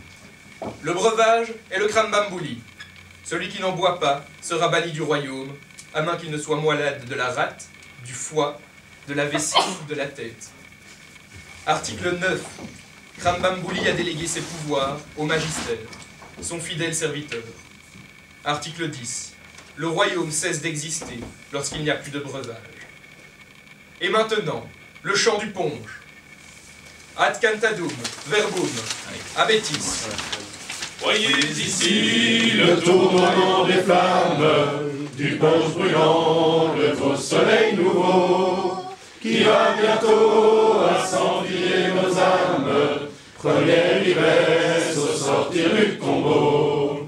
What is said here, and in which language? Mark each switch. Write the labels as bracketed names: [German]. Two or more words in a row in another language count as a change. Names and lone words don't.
[French] Le breuvage est le Krambambuli. Celui qui n'en boit pas sera banni du royaume, à moins qu'il ne soit malade de la rate, du foie, de la vessie ou de la tête. Article 9. Krambambuli a délégué ses pouvoirs au magistère, son fidèle serviteur. Article 10. Le royaume cesse d'exister lorsqu'il n'y a plus de breuvage. Et maintenant, le chant du ponge. [Latin] Ad cantadum verbum abetis. [French] Voyez ici le tournoiement des flammes, du ponge brûlant, le beau soleil nouveau, qui va bientôt incendier nos âmes. Première ivresse au sortir du tombeau.